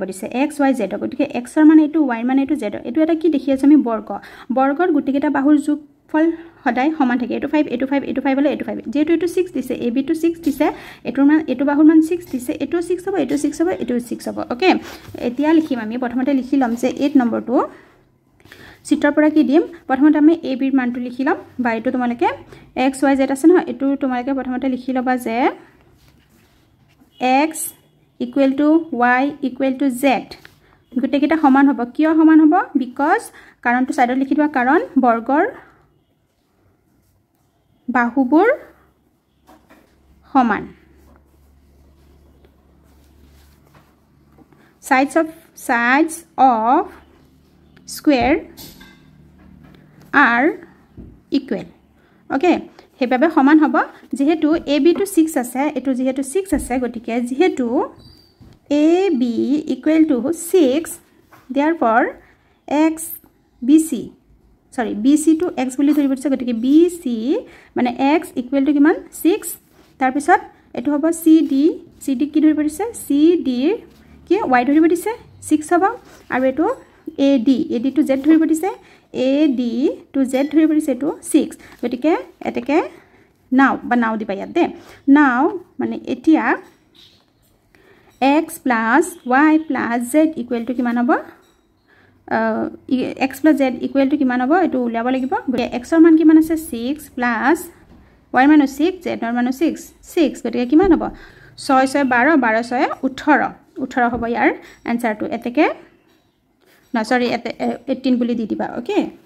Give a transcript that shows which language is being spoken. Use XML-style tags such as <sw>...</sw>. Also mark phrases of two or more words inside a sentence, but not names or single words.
<as>দিছে x y z গতিকে x ৰ মান এটো y ৰ মান এটো z এটো এটা কি দেখি আছে আমি বৰ্গ বৰ্গৰ গুটিকেটা বাহুৰ যোগফল সদায় সমান থাকে এটো 5 এটো 5 এটো 5 হলে এটো 5 যেটো এটো 6 দিছে ab টো 6 দিছে এটোৰ মান এটো বাহুৰ মান 6 দিছে এটো 6 হ'ব এটো 6 হ'ব এটো 6 হ'ব ওকে এতিয়া লিখিম আমি প্ৰথমতে লিখি লম যে 8 নম্বৰটো চিত্ৰৰ পৰা কি দিম প্ৰথমতে আমি ab ৰ মানটো লিখি লম বা এটো তোমালকে x y z আছে নহয় এটো তোমালকে প্ৰথমতে লিখি লবা যে</as> <en>x equal to y equal to z</en> <as>গুটেকিটা সমান হ'ব কিয় সমান হ'ব বিকজ কাৰণটো সাইডত লিখি দিবা কাৰণ বৰ্গৰ বাহুবোৰ সমান</as> <en>sides of square are equal okay</en> <as>হেবাবে সমান হ'ব যেহেতু ab to 6 আছে এটো যেহেতু 6 আছে গটিকে যেহেতু</as> <en>ab equal to 6 therefore</en> <as>bc to x বুলি ধৰিব দিছে গটিকে bc মানে</as> <en>x equal to</en> <as>কিমান 6 তাৰ পিছত এটো হ'ব cd কি ধৰিব দিছে cd কি y ধৰিব দিছে 6 হ'ব আৰু এটো ad to z ধৰিব দিছে ad to z ধৰিব দিছে এটো 6 গটিকে এতেকে নাও দিবা ইয়াত দে নাও মানে এতিয়া</as> <en>x plus y plus z equal to</en> <as>কিমান হ'ব</as> <en>x plus z equal to</en> <as>কিমান হ'ব এটো উলিয়াব লাগিব x ৰ মান কিমান আছে</as> <en>6 plus y</en> <as>ৰ মান 6 z ৰ মান 6 গতিকে কিমান হ'ব 6 6 12 12 6 18 হ'ব ইয়াৰ আনসাৰটো এতেকে না সৰি 18 বুলি দি দিবা ওকে</as>